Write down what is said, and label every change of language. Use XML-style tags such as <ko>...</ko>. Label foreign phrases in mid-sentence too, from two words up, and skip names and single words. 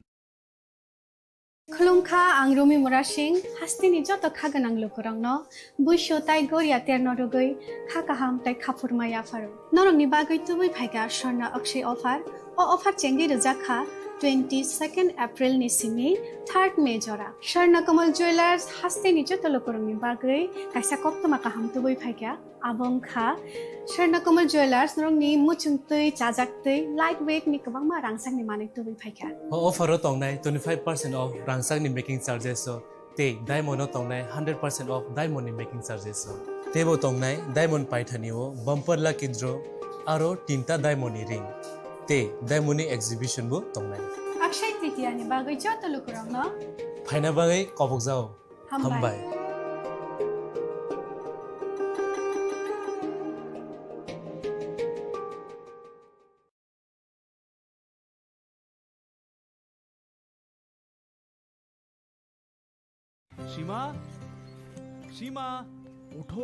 <brx>खुलुमखा आं रमि मुरा सिंह हास्तिनि जत खागोनां लोगोरांनो बुइसो ताइ गोरिया तेरनरगै खाकाहाम ताइ खाफुरमाया फारो नरंनि बागै तुबै फाइगा स्वर्ण अक्षय अफार ओ अफार चेंगि रजाखा 22 एप्रिल नि सिमि 3 मे जरा स्वर्णकमल ज्वेलर्स हास्तिनि जत लोगोरांनि बागै काइसा कप्तमा काहाम तुबै फाइगा आबंखा स्वर्णकमल ज्वेलर्स नरंनि मुचुंतै चाजाक्तै</brx> <en>light weight</en> <brx>नि गोबां मा रांसांनि माने तुबै फाइगा अफारो तंनाय 25% ऑफ रांसांनि</brx> <en>making charges</en> <brx>ते डायमंड तंनाय 100% ऑफ डायमंड नि</brx> <en>making charges</en> <brx>तेबो तंनाय डायमंड पाइथानिओ</brx> <en>bumper lucky draw</en> <brx>आरो 3टा डायमंड नि रिंग ते डायमंड नि एग्जिबिशन बो तंनाय अक्षय तृतीया नि बागै जत लोगोरांनो फाइना बागै कबक जाओ हामबाय</brx> <bn>সীমা, সীমা ওঠো।</bn>